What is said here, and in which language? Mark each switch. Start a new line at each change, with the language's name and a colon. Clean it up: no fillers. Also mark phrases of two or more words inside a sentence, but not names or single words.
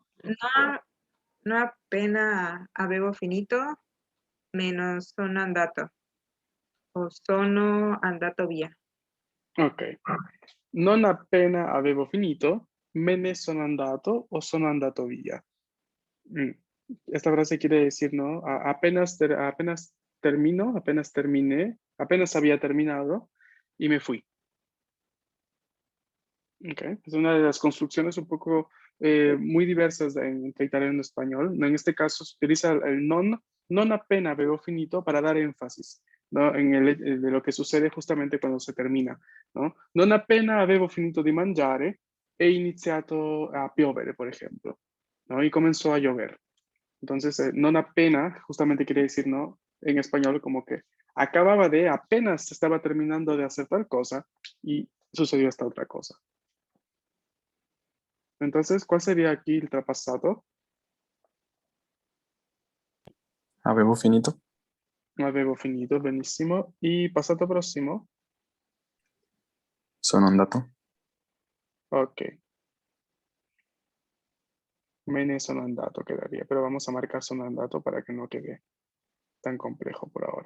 Italian: No appena avevo finito, menos sono andato. O sono andato via.
Spanish: Ok.
Italian: Non appena avevo finito, me ne sono andato o sono andato via. Mm.
Spanish: Esta frase quiere decir, ¿no? Apenas termino, apenas terminé, apenas había terminado y me fui. Ok. Es una de las construcciones un poco muy diversas entre italiano y español. En este caso se utiliza el
Italian: non appena avevo finito
Spanish: para dar énfasis, ¿no? De lo que sucede justamente cuando se termina, ¿no?
Italian: Non appena avevo finito di mangiare è iniziato a piovere,
Spanish: por ejemplo, ¿no? Y comenzó a llover. Entonces,
Italian: non appena
Spanish: justamente quiere decir, ¿no? En español como que apenas estaba terminando de hacer tal cosa y sucedió esta otra cosa. Entonces, ¿cuál sería aquí
Italian: il trapassato? Avevo finito. Avevo finito, benissimo. Y passato prossimo? Sono andato.
Spanish: Ok.
Italian: Me ne sono andato
Spanish: quedaría, pero vamos a marcar
Italian: sono andato
Spanish: para que no quede tan complejo por ahora.